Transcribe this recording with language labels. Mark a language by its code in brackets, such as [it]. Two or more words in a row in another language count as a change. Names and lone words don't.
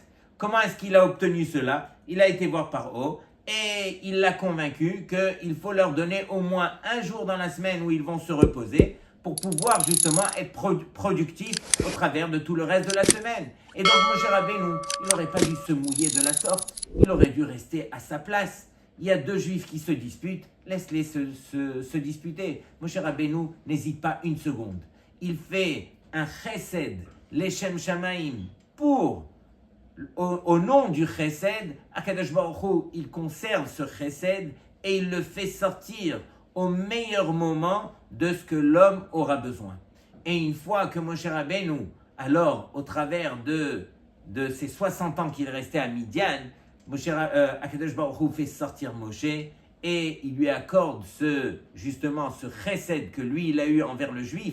[fr] Comment est-ce qu'il a obtenu cela? Il a été voir Paro et il l'a convaincu qu'il faut leur donner au moins un jour dans la semaine où ils vont se reposer pour pouvoir justement être productifs au travers de tout le reste de la semaine. Et donc Moshe Rabbeinu, il n'aurait pas dû se mouiller de la sorte, il aurait dû rester à sa place. Il y a deux juifs qui se disputent, laisse-les se disputer. Moshe Rabbeinu n'hésite pas une seconde. Il fait un chesed, [he] לשם שמים, [fr] au nom du chesed, [he] הקדוש ברוך הוא, [fr] il conserve ce chesed et il le fait sortir au meilleur moment de ce que l'homme aura besoin. Et une fois que Moshe Rabbeinu, alors au travers de ces 60 ans qu'il restait à Midian, [he] הקדוש ברוך הוא [fr] fait sortir Moshe et il lui accorde ce chesed que lui il a eu envers le juif.